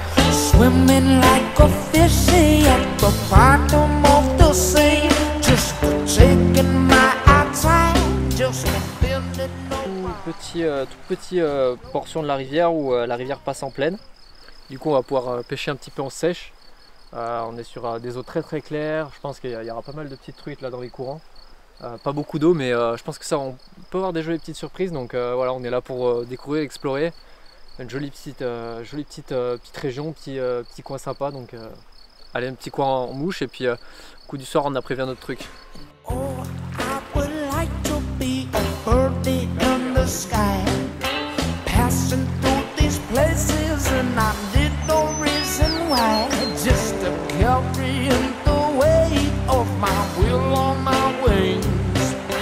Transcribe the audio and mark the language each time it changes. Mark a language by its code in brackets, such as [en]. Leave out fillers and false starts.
[en] Swimming like a fishy at the bottom of the sea, just taking my time, just feeling [fr] Toute petite portion de la rivière où la rivière passe en plaine. Du coup on va pouvoir pêcher un petit peu en sèche. On est sur des eaux très très claires. Je pense qu'il y aura pas mal de petites truites là dans les courants. Pas beaucoup d'eau mais je pense que ça on peut avoir des jolies petites surprises. Donc voilà, on est là pour découvrir, explorer. Une jolie petite région, petit coin sympa. Donc allez, un petit coin en mouche et puis coup du soir on a prévu un autre truc. [en] Oh, I would like to be a birdie in the sky, passing through these places and I did no reason why, just to carrying the weight of my will on my wings.